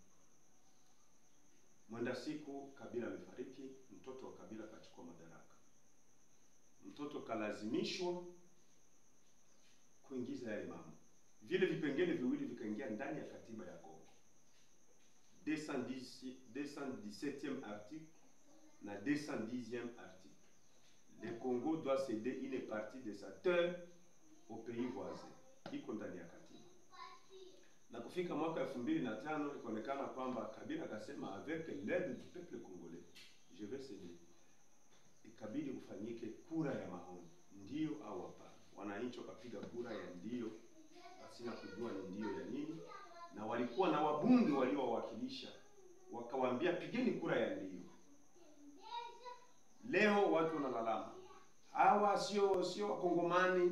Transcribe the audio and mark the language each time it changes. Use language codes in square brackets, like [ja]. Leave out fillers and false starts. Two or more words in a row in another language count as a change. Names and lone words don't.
[sw] Mwenda siku Kabila amefariki, mtoto wa Kabila kachukua madaraka. Mtoto kalazimishwa kuingiza yale mambo. Vile vipengele viwili vikaingia ndani ya katiba ya Kongo. [fr] 217e article na 210e article. Le Congo doit céder une partie de sa terre au pays voisin. [sw] Iko ndani ya katiba. Na kufika mwaka 2005 ikaonekana kwamba Kabila akasema [fr] avec l'aide du peuple congolais je vais céder. [sw] Ikabidi kufanyike kura ya maoni, ndio au hapana. Wananchi wakapiga kura ya ndio, pasina kujua ni ndio ya nini, na walikuwa na wabunge waliowakilisha, wakawaambia pigeni kura ya ndio. Leo watu wanalalama, hawa sio wakongomani.